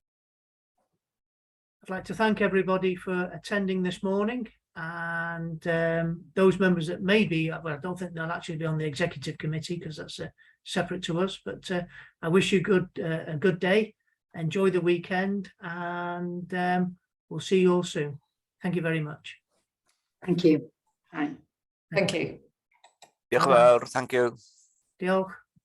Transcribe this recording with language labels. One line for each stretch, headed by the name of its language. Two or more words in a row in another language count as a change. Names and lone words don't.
English: I'd like to thank everybody for attending this morning, and those members that may be, well, I don't think they'll actually be on the executive committee because that's separate to us, but I wish you a good day, enjoy the weekend, and we'll see you all soon. Thank you very much. Thank you. Bye. Thank you.
Welsh: Diolch yn fawr,
English: thank you.
Welsh: Diolch.